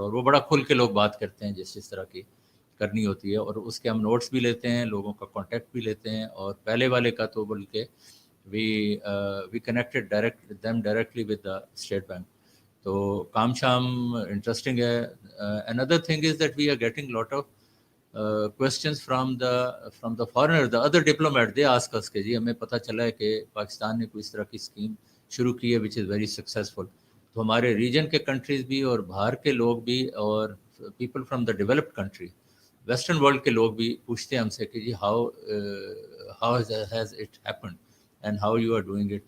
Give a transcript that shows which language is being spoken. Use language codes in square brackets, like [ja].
[ur] اور وہ بڑا کھل کے لوگ بات کرتے ہیں جس طرح کی کرنی ہوتی ہے، اور اس کے ہم نوٹس بھی لیتے ہیں، لوگوں کا کانٹیکٹ بھی لیتے ہیں. اور پہلے والے کا تو بلکہ [en] We connected directly with the state bank. [ur] تو کام شام انٹرسٹنگ ہے. [en] another thing is that we are getting lot of questions from the foreigner, the other diplomat. They ask us [ur] کہ جی ہمیں پتہ چلا ہے کہ پاکستان نے کوئی اس طرح کی اسکیم شروع کی ہے [en] which is very successful. [ur] تو ہمارے ریجن کے کنٹریز بھی اور باہر کے لوگ بھی اور [en] people from the developed country, [ur] western world کے لوگ بھی پوچھتے ہیں ہم سے کہ جی [en] How has it happened and how you are doing it.